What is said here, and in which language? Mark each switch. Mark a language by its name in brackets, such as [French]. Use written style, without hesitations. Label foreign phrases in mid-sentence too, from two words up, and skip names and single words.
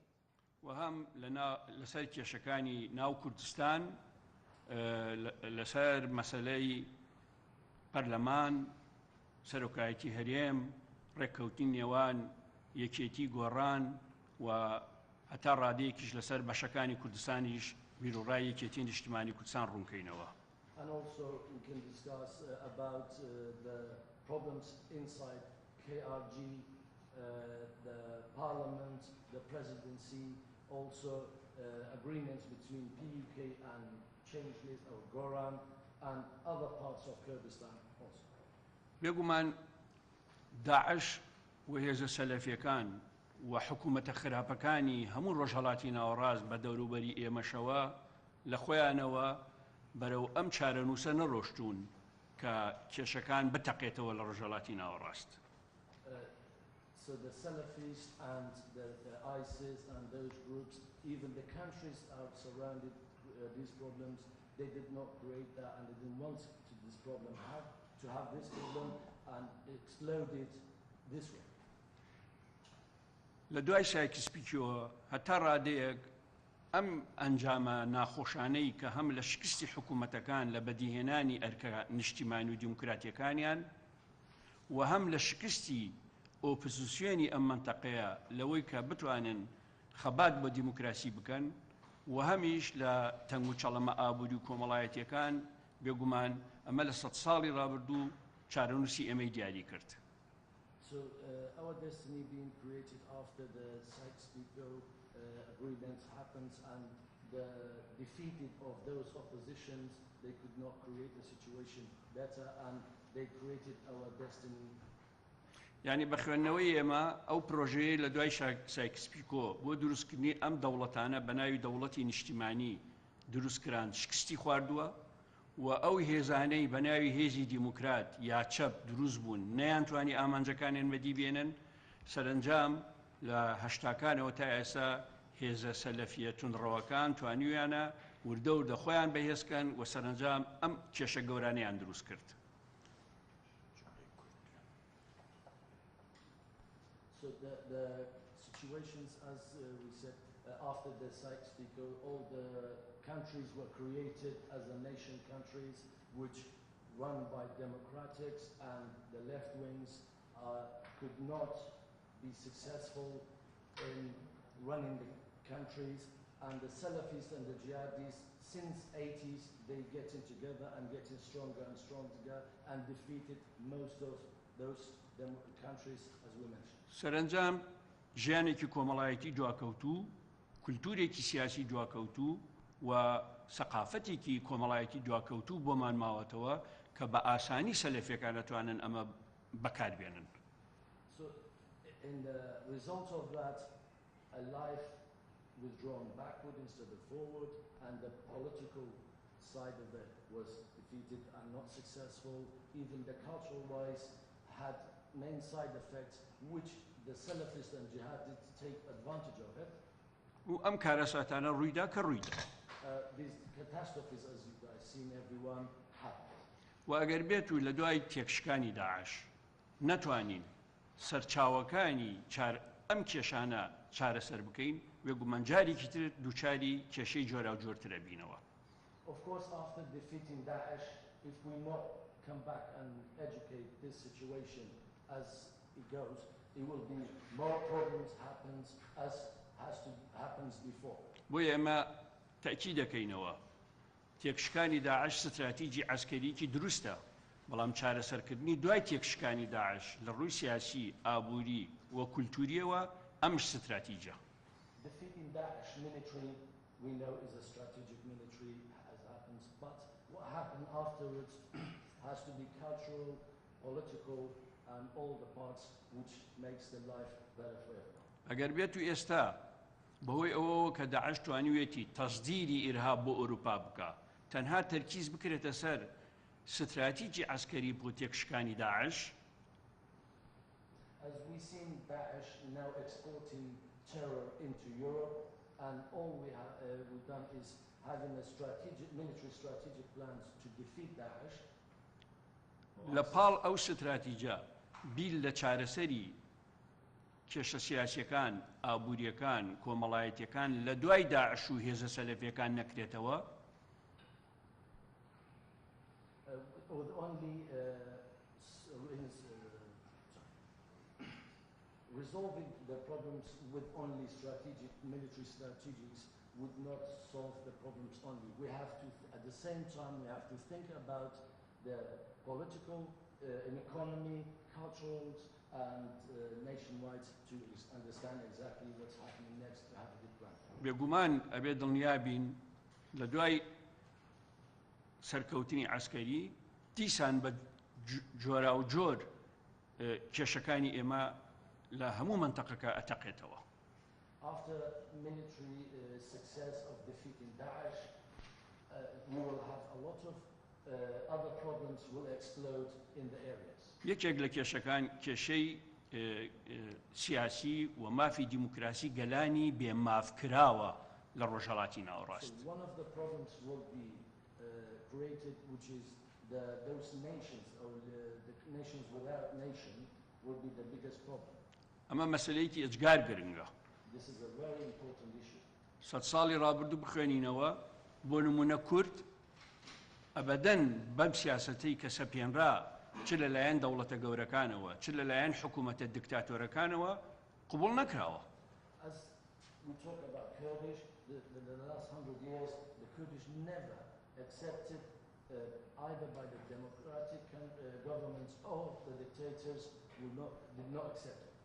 [Central Kurdish] وهم لسر کێشەکانی ناو کوردستان لەسەر مەسەلەی پەرلەمان سەرۆکایەتی هەرێم ڕێککەوتنی نێوان یەکێتی گۆڕان و هەتا ڕادەیەکیش لەسەر بەشەکانی کوردستانیش بیرۆڕای یەکێتی نیشتیمانی کوردستان ڕوونکەینەوە. [English] And also we can discuss about the problems inside KRG, the parliament, the presidency, also agreements between PUK and Changelist or Goran and other parts of Kurdistan also. [Central Kurdish] بێگومان داعش و هێزە سەلەفیەکان و حکوومەتە خراپەکانی هەموو ڕۆژهەڵاتی ناوەڕاست بە دەوروبەری ئێمەشەوە لە خۆیانەوە بەرەو ئەم چارەنووسە نەڕۆشتوون کە کێشەکان بتەقێتەوە لە ڕۆژهەڵاتی ناوەڕاست. [English] So the Salafis and the ISIS and those groups, even the countries are surrounded these problems, they did not create that and they didn't want this problem to have this problem and exploded this way. [Central Kurdish] لە دوای سایکسپیکیەوە هەتا ڕادەیەک ئەم ئەنجامە ناخۆشانەی کە هەم لە شکستی حکوومەتەکان لە بەدیهێنانی ئەرکە نیشتیمانی و دیموکراتیەکانیان و هەم لە شکستی ئۆپۆزیسیۆنی ئەم مەنتەقەیە لەوەی کە بتوانن خەبات بۆ دیموکراسی بکەن و هەمیش لە تەنگ و چەڵەمە ئابووری و کۆمەڵایەتیەکان بێگومان ئەمە لە 100 ساڵی ڕابردوو چارەنووسی ئێمەی دیاری کرد. [English] So our destiny being created after the Sykes-Picot agreement happens and the defeated of those oppositions, they could not create the situation better and they created our destiny. [Central Kurdish] یعنی بە خوێندنەوەی ئێمە ئەو پرۆژەیە لە دوای سایکسپیکۆ بۆ دروستکردنی ئەم دەوڵەتانە بە ناوی دەوڵەتی نیشتیمانی دروستکران شکستی خواردووە و ئەو هێزانەی بە ناوی هێزی دیموکرات یا چەپ دروست بوون نەیانتوانی ئامانجەکانیان بەدی بێنن سەرنجام لە هەشتاکانەوە تا ئێستا هێزە سەلەفیە تونڕەوەکان توانیویانە وردە وردە خۆیان بەهێزکەن و سەرنجام ئەم کێشە گەورانەیان دروست کرد. [English] So the situations, as we said, after the Sykes-Picot, all the countries were created as a nation countries which run by democratics and the left wings could not be successful in running the countries and the Salafis and the Jihadis since 80s they getting together and getting stronger and stronger and defeated most of those countries as we mentioned. [Central Kurdish] سەرنجام ژیانێکی کۆمەڵایەتی دواکەوتوو، کولتورێکی سیاسی دواکەوتوو و سەقافەتێکی کۆمەڵایەتی دواکەوتوو بۆمان ماوەتەوە کە بە ئاسانی سەلەفیەکان دەتوانن ئەمە بەکاربێنن. [English] So in the result of that a life withdrawn backward instead of forward and the political side of it was defeated and not successful. Even the cultural wise had main side effects which the Salafists and Jihadists take advantage of it. [Central Kurdish] و ئەم کارەساتانە ڕوویدا کە ڕوویدا. [English] These catastrophes as you guys seen everyone happened. [Central Kurdish] و ئەگەر بێت و لە دوای تێکشکانی داعش نەتوانین سەرچاوەکانی ئەم کێشانە چارەسەر بکەین وێگومان جارێکی تر دووچاری کێشەی جۆرا و جۆرترە بینەوە. [English] Of course after defeating Daesh if we not come back and educate this situation as it goes it will be more problems happens as happens before. [Central Kurdish] بۆیە ئێمە تاکید دەکەینەوە تێکشکانی داعش ستراتیجی عسکەریکی دروستە بەڵام چارەسەرکردنی دوای تێکشکانی داعش لە ڕووی سیاسی ئابووری و کولتوریەوە ئەمش ستراتیجە. [English] Defeating Daesh military we know is a strategic military as happens but what happened afterwards has to be cultural, political and all the parts which makes the life better for everyone. [Central Kurdish] ئەگەر بێت و ئێستا بەهۆی ئەوەوە کە داعش توانیوێتی تەصدیری ئیرهاب بۆ ئەوروپا بکە تەنها تەرکیز بکرێتە سەر ستراتیجی عسکەری بۆ تێکشکانی داعش. [English] As we seen Daesh now exporting terror into Europe and all we've done is having a military strategic plans to defeat Daesh. [Central Kurdish] لە پاڵ ئەو ستراتیجە بیل لە چارەسەری کێشە سیاسیەکان ئابوووریەکان کۆمەڵایەتیەکان لە دوای داعش و هێزە سەلەفیەکان نەکرێتەوە؟ [English] With only resolving the problems with only strategic military strategies would not solve the problems only. We have to, at the same time, we have to think about the political, economy, cultural, and nation-wide to understand exactly what's happening next to have a good plan. [Central Kurdish] بێگومان ئەبێ دڵنیابین لە دوای سەرکەوتنی عەسکەری دیسان بە جۆرا و جۆر کێشەکانی ئێمە لە هەموو منتەقەکە ئەتەقێتەوە. [English] After military success of defeating Daesh, we will have a lot of other problems will explode in the areas. [Central Kurdish] یەکێک لە کێشەکان کێشەی سیاسی و مافی دیموکراسی گەلانی بێمافکراوە لە ڕۆژهەڵاتی ناوەڕاست. [English] So one of the problems will be created, which is those nations or the nations without nation will be the biggest problem. [Central Kurdish] ئەمە مەسەلەیەکی ئەجگار گرنگە. [English] This is a very important issue. [Central Kurdish] سەد ساڵی ڕابردوو بخوێنینەوە بۆ نمونە کورد ئەبەدەن بەم سیاسەتەی کە سەپێنرا چ لەلایەن دەوڵەتە گەورەکانەوە چ لەلایەن حکوومەتە دیکتاتۆرەکانەوە قبوڵ نەکراوە. [English] As we talk about Kurdish, the last 100 years, the Kurdish never accepted either by the democratic governments or the dictators did not accept it.